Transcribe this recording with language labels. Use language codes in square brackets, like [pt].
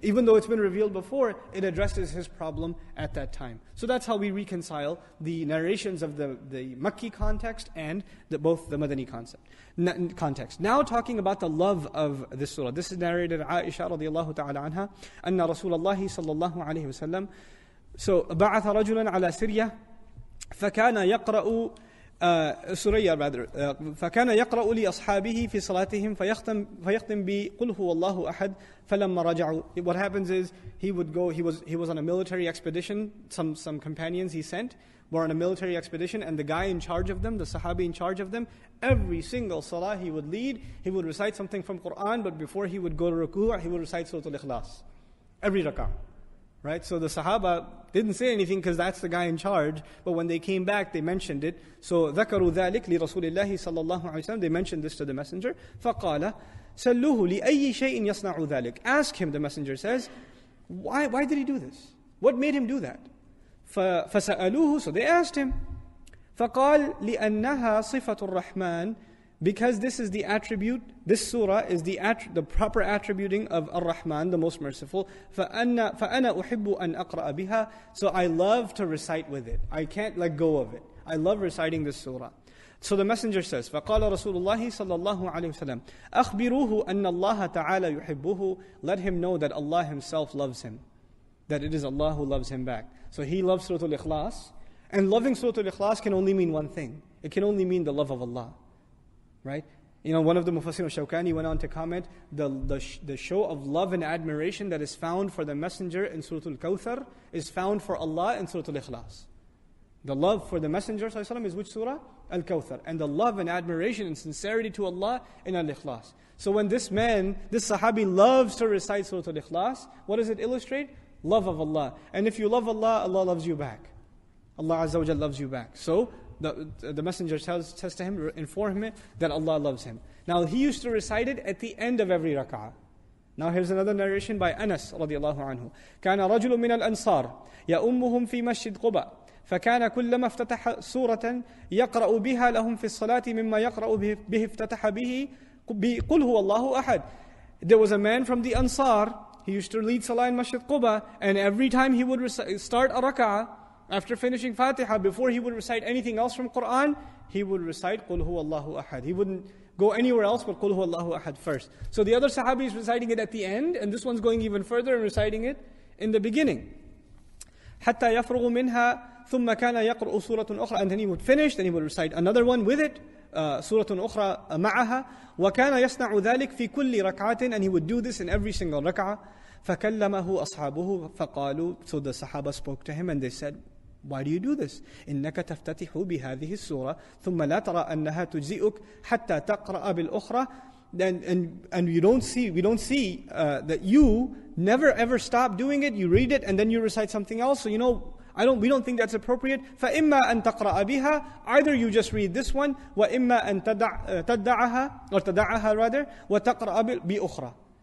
[en] Even though it's been revealed before, it addresses his problem at that time. So that's how we reconcile the narrations of the Makki context and both the Madani context. Now talking about the love of this surah. This is narrated [ar] Aisha radiallahu ta'ala anha, anna Rasulullah sallallahu alayhi wa sallam. So, بَعَثَ رَجُلًا عَلَى سِرْيَةٍ فَكَانَ يَقْرَأُ سُرَيَّ rather فكان يقرأ لأصحابه في صلاتهم فيختم بقل هو الله أحد فلما رجعوا. [en] What happens is he was on a military expedition. Some companions he sent were on a military expedition, and the guy in charge of them, the Sahabi in charge of them, every single salah he would lead, he would recite something from Qur'an, but before he would go to ruku', he would recite Surah Al-Ekhlaas. Every rak'ah. Right? So the Sahaba didn't say anything because that's the guy in charge, but when they came back, they mentioned it. [ar] So ذكروا ذلك لرسول الله صلى الله عليه وسلم. [en] They mentioned this to the messenger. [ar] فقال سلوه لأي شيء يصنع ذلك. [en] Ask him, the messenger says, why did he do this? What made him do that? فسألوه, so they asked him. [ar] فقال لأنها صفة الرحمن, [en] because this is the attribute, this surah is the proper attributing of Ar-Rahman, the most merciful. [ar] فَأَنَا أُحِبُّ أَنْ أَقْرَأَ بِهَا. [en] So I love to recite with it. I can't let go of it. I love reciting this surah. So the messenger says, [ar] فَقَالَ رَسُولُ اللَّهِ صَلَّى اللَّهُ عَلَيْهِ وسلم أَخْبِرُوهُ أَنَّ اللَّهَ تَعَالَى يُحِبُّهُ. [en] Let him know that Allah Himself loves him. That it is Allah who loves him back. So he loves Surah Al-Ekhlaas. And loving Surah Al-Ekhlaas can only mean one thing. It can only mean the love of Allah. Right? One of the Mufassir Shawkani went on to comment, the show of love and admiration that is found for the messenger in Surah Al-Kawthar is found for Allah in Surah Al-Ikhlas. The love for the messenger ﷺ is which surah? Al-Kawthar. And the love and admiration and sincerity to Allah in Al-Ikhlas. So when this Sahabi loves to recite Surah Al-Ikhlas, what does it illustrate? Love of Allah. And if you love Allah, Allah loves you back. Allah Azza wa Jal loves you back. So the messenger says to him, inform him that Allah loves him. Now he used to recite it at the end of every rak'ah. Now here's another narration by Anas radiallahu anhu. [ar] كان رجل من الأنصار يؤمهم في مسجد قباء فكان كلما افتتح سورة يقرأ بها لهم في الصلاة مما يقرأ به افتتح به قل هو الله أحد. [en] There was a man from the Ansar. He used to lead Salah in Masjid Quba, and every time he would start a rak'ah, after finishing Fatiha, before he would recite anything else from Qur'an, he would recite [ar] قُلْ هُوَ اللَّهُ أَحَدٌ. [en] He wouldn't go anywhere else but [ar] قُلْ هُوَ اللَّهُ أَحَدٌ [en] first. So the other Sahabi is reciting it at the end, and this one's going even further and reciting it in the beginning. [ar] حَتَّى يَفْرُغُ مِنْهَا ثُمَّ كَانَ يَقْرُؤُ سُورَةٌ أُخْرَى. [en] And then he would finish, then he would recite another one with it, [ar] سورة أخرى معها. وكان يصنع ذلك في كل ركعة. [en] And he would do this in every single rak'ah. [ar] فَكَلَّمَهُ أَصْحَابُهُ فَقَالُوا. [en] So the Sahaba spoke to him and they said, why do you do this? [ar] إنك تفتتح بهذه السورة ثم لا ترى أنها تجزئك حتى تقرأ بالأخرى. [en] And we don't see that you never ever stop doing it. You read it and then you recite something else. So we don't think that's appropriate. [ar] فإما أن تقرأ بها. [en] Either you just read this one, [ar] وإما أن تدعها [en] or تدعها rather [ar] وتقرأ بأخرى.